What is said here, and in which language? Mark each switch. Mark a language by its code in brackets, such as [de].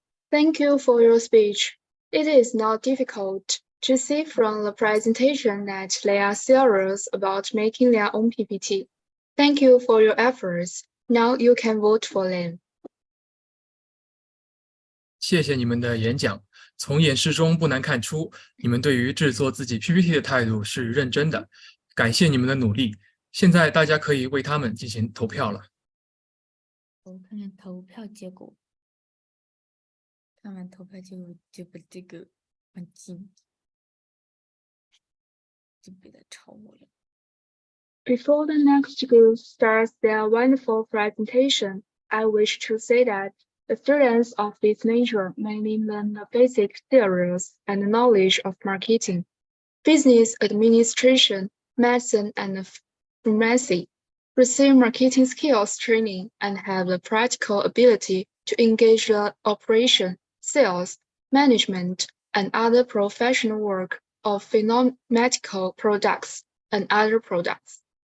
[en] Thank you for your speech. It is not difficult to see from the presentation that they are serious about making their own PPT. Thank you for your efforts. Now you can vote for them. [zh] 谢谢你们的演讲。从演示中不难看出，你们对于制作自己 PPT 的态度是认真的。感谢你们的努力。现在大家可以为他们进行投票了。我看看投票结果。看完投票结果就把这个关静，就别再吵我了。 [en] Before the next group starts their wonderful presentation, I wish to say that the students of this major mainly learn the basic theories and knowledge of marketing, business administration, medicine, and pharmacy, receive marketing skills training, and have the practical ability to engage the operation, sales, management, and other professional work of medical products and other products.